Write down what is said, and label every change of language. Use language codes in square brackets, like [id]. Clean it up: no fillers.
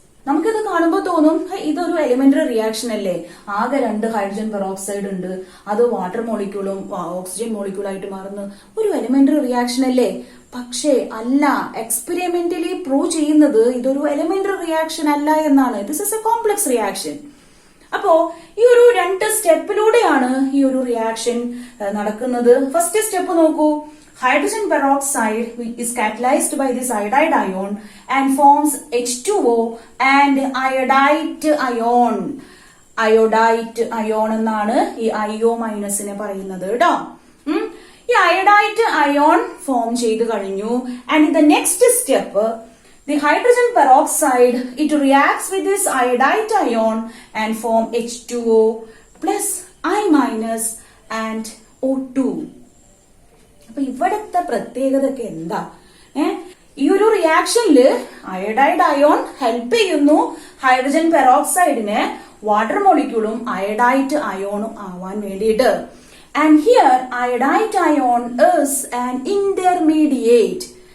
[ml] നമുക്കിത് കാണുമ്പോൾ തോന്നും ഇതൊരു എലിമെന്ററി റിയാക്ഷൻ അല്ലേ, ആകെ 2 ഹൈഡ്രജൻ പെറോക്സൈഡ് ഉണ്ട്, അത് വാട്ടർ മോളിക്യൂളും ഓക്സിജൻ മോളിക്യൂളായിട്ട് മാറുന്ന ഒരു എലിമെന്ററി റിയാക്ഷൻ അല്ലേ. പക്ഷേ അല്ല, എക്സ്പെരിമെന്റലി പ്രൂവ് ചെയ്യുന്നത് ഇതൊരു എലിമെന്ററി റിയാക്ഷൻ അല്ല എന്നാണ്. [en] This is a complex reaction. [ml] അപ്പോ ഈ ഒരു 2 സ്റ്റെപ്പിലൂടെയാണ് ഈ ഒരു റിയാക്ഷൻ നടക്കുന്നത്. ഫസ്റ്റ് സ്റ്റെപ്പ് നോക്കൂ. [en] Hydrogen peroxide is catalyzed by this iodide ion and forms H2O and iodide ion. [ml] Iodide ion എന്നാണ് ഈ IO മൈനസിനെ പറയുന്നത് കേട്ടോ. ഈ iodide ion ഫോം ചെയ്ത് കഴിഞ്ഞു. [en] And in the next step, the hydrogen peroxide it reacts with this iodide ion and form H2O plus I minus and O2. [ml] അപ്പൊ ഇവിടത്തെ പ്രത്യേകത എന്താ? ഈ ഒരു റിയാക്ഷനില് അയോഡൈഡ് അയോൺ ഹെൽപ്പ് ചെയ്യുന്നു ഹൈഡ്രജൻ പെറോക്സൈഡിനെ വാട്ടർ മോളിക്യൂളും അയോഡൈഡ് അയോണും ആവാൻ വേണ്ടിയിട്ട്. [en] And here iodide ion is an intermediate.